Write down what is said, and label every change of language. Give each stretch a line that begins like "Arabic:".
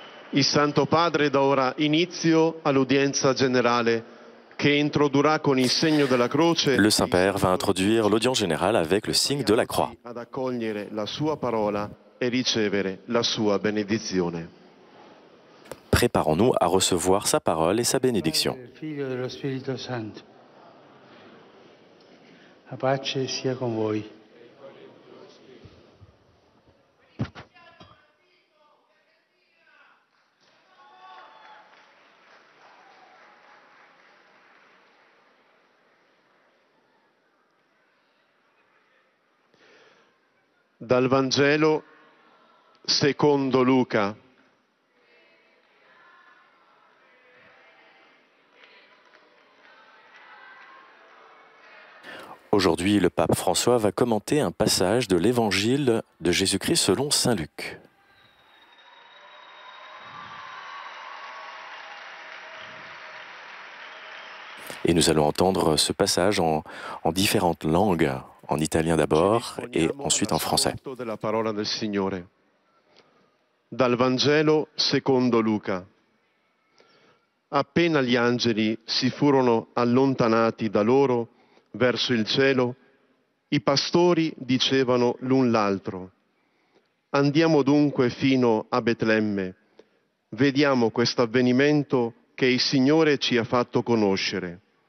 Italian: Il Santo Padre dà ora inizio all'udienza generale che introdurrà con il segno della croce.
French: Le Saint-Père va introduire l'audience générale avec le signe de la croix.
Italian: Ad accogliere la sua parola e ricevere la sua benedizione.
French: Préparons-nous à recevoir sa parole et sa bénédiction.
Italian: Figlio dello Spirito Santo. La pace sia con voi. Dal Vangelo secondo Luca.
French: Aujourd'hui, le pape François va commenter un passage de l'Évangile de Jésus-Christ selon saint Luc. Et nous allons entendre ce passage en différentes langues, en italien d'abord et ensuite en français.
Italian: Della parola del Signore. Dal Vangelo secondo Luca. Appena gli angeli si furono allontanati da loro verso il cielo, i pastori dicevano l'un l'altro: andiamo dunque fino a Betlemme, vediamo questo avvenimento che il Signore ci ha fatto conoscere.